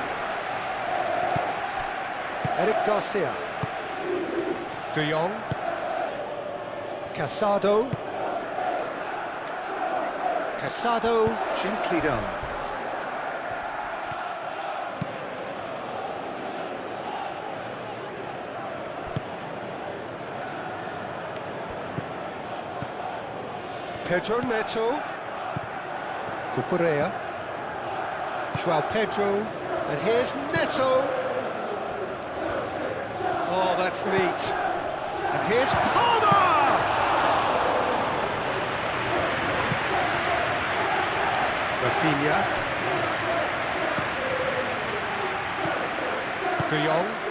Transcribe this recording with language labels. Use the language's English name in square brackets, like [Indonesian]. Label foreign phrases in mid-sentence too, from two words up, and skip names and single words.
[English] Eric Garcia. De Jong. Casado. Casado, gently done. Pedro Neto. Cucurella. João Pedro. And here's Neto. Oh, that's neat. And here's Palmer! Rafinha. De Jong.